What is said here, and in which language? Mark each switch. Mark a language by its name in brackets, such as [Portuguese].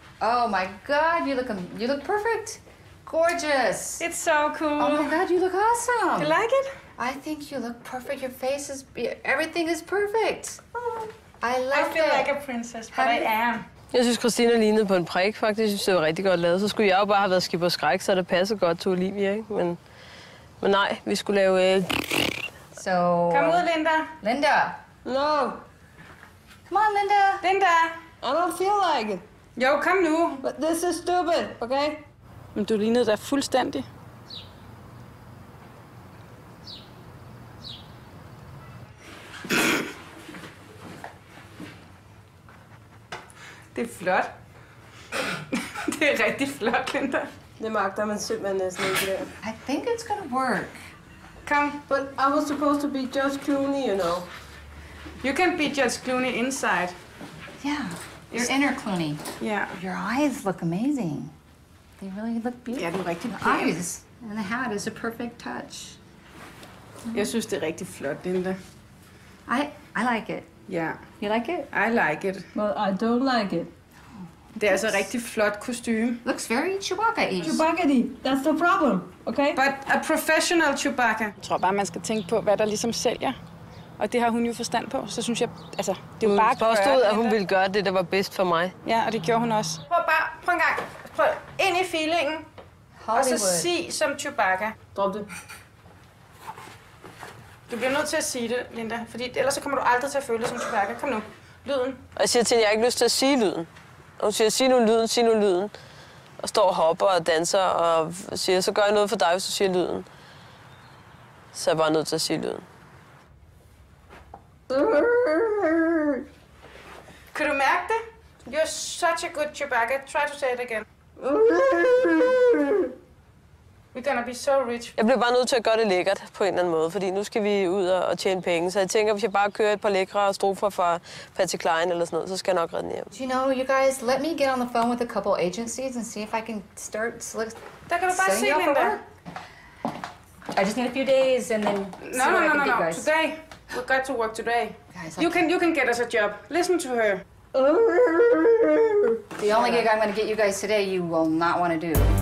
[English] Oh my God, you look perfect. Gorgeous. It's so cool. Oh my God, you look awesome. You like it? I think you look perfect. Your face is, everything is perfect. I love I feel it. like a princess, but I am. [Danish] Jeg synes, Christina lignede på en prik, faktisk. Jeg synes, det var rigtig godt lavet. Så skulle jeg jo bare have været skib og skræk, så det passede godt til Olivia, ikke? Men nej, vi skulle lave... [English] So. [Danish] Kom ud, Linda. Linda. [English] No, Come on, Linda. Linda. I don't feel like it. [Danish] Jo, kom nu. [English] But this is stupid, okay? [Danish] Men du lignede da fuldstændig. Det er flot. Det er rigtig flot, Linda. Det magter man simpelthen næsten ikke der. [English] I think it's gonna work. [Danish] Kom. [English] But I was supposed to be George Clooney, you know. You can be George Clooney inside. Yeah. Your inner Clooney. Yeah. Your eyes look amazing. They really look beautiful. [Danish] Ja, det er rigtig [English] The [Danish] pænt. [English] eyes and the hat is a perfect touch. [Danish] Jeg synes, det er rigtig flot, Linda. [English] I like it. [Danish] Ja. [English] You like it? I like it. Well, I don't like it. [Danish] Det er altså rigtig flot kostume. [English] Looks very Chewbacca-y. Chewbacca, that's the problem, okay? But a professional Chewbacca. [Danish] Jeg tror bare, man skal tænke på, hvad der ligesom sælger. Og det har hun jo forstand på. Så synes jeg, altså, det er jo bare at påstod, gøre at hun ville gøre det, der var bedst for mig. Ja, og det gjorde hun også. Prøv en gang. Prøv ind i feelingen. Og så sig som Chewbacca. Drop det. Du bliver nødt til at sige det, Linda. Fordi ellers så kommer du aldrig til at føle dig som Chewbacca. Kom nu. Lyden. Og jeg siger til hende, jeg har ikke lyst til at sige lyden. Og hun siger, sig nu lyden, sig nu lyden. Og står og hopper og danser og siger, så gør jeg noget for dig, hvis du siger lyden. Så er jeg bare nødt til at sige lyden. Kan du mærke det? [English] You're such a good Chewbacca. Try to say it again. We're gonna be so rich. [Danish] Jeg bliver bare nødt til at gøre det lækkert på en eller anden måde, fordi nu skal vi ud og tjene penge. Så jeg tænker, hvis jeg bare kører et par lækre strofer fra Patsy Cline eller sådan noget, så skal jeg nok redde den hjem. [English] You know, you guys, let me get on the phone with a couple agencies and see if I can start [Danish] Der kan du bare se, Linda. [English] I just need a few days and then see what I can do, guys. Today. We've got to work today. Guys, You can get us a job. Listen to her. The only gig I'm going to get you guys today, you will not want to do.